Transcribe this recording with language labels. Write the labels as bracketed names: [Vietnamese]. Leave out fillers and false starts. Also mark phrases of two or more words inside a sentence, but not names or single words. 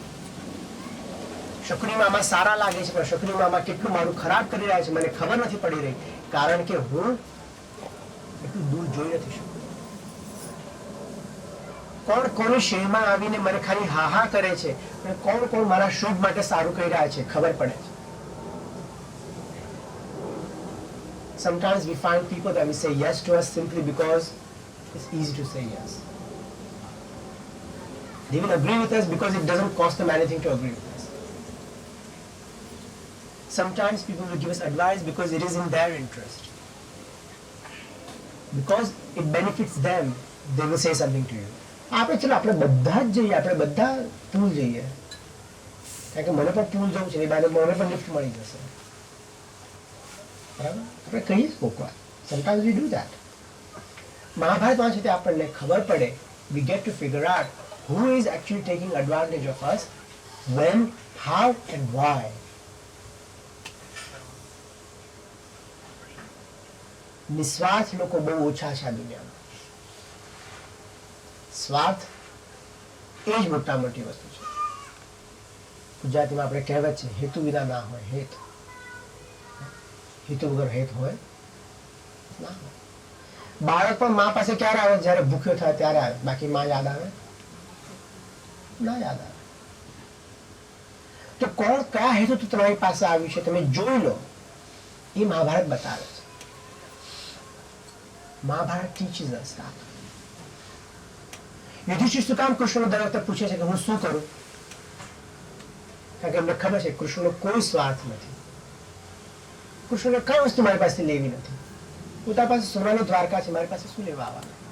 [Gujarati] શકુની મામા સારા લાગે છે પણ શકુની મામા કેટલું મારું ખરાબ કરી રહ્યા છે મને ખબર નથી પડી રહી, કારણ કે હું એટલું દૂર જોઈ નથી શકતો. કોણ કોની શેરમાં આવીને મને ખાલી હા હા કરે છે અને કોણ કોણ મારા શુભ માટે સારું કરી રહ્યા છે ખબર પડે છે. [English] Sometimes we find people that will say yes to us simply because it's easy to say yes. They will agree with us because it doesn't cost them anything to agree with us. Sometimes people will give us advice because it is in their interest. Because it benefits them, they will say something to you. [Gujarati] આપણે ચલો આપણે બધા જ જઈએ, આપણે બધા પૂલ જઈએ, કારણ કે મને પણ પૂલ જવું છે, એ બાને મને પણ લિફ્ટ મળી જશે, બરાબર? આપણે કહીએ કોકવાર, [English] sometimes we do that. [Gujarati] મહાભારત વાંચે તે આપણને ખબર પડે, [English] we get to figure out who is actually taking advantage of us, when, how and why. [Gujarati] નિસ્વાર્થ લોકો બહુ ઓછા છે આ દુનિયામાં. સ્વાર્થ એ જ મોટા મોટી વસ્તુ છે. ગુજરાતીમાં આપણે કહેવત છે હેતુ વિના ના હોય હેત. હેતુ વગર હેત હોય ના હોય. બાળક પણ મા પાસે ક્યારે આવે? જ્યારે ભૂખ્યો થાય ત્યારે આવે, બાકી માં યાદ આવે ના યાદ આવે. તો કોણ કયા હેતુ તમારી પાસે આવ્યું છે તમે જોઈ લો, એ મહાભારત બતાવે છે. [English] મહાભારત teaches us that. [Gujarati] યુધિષ્ઠિર શું કામ કૃષ્ણ દર વખતે પૂછે છે કે હું શું કરું? કારણ કે એમને ખબર છે કૃષ્ણનો કોઈ સ્વાર્થ નથી. કૃષ્ણને કઈ વસ્તુ મારી પાસે લેવી નથી. પોતાની પાસે સોનાની દ્વારકા છે, મારી પાસે શું લેવા આવવાના?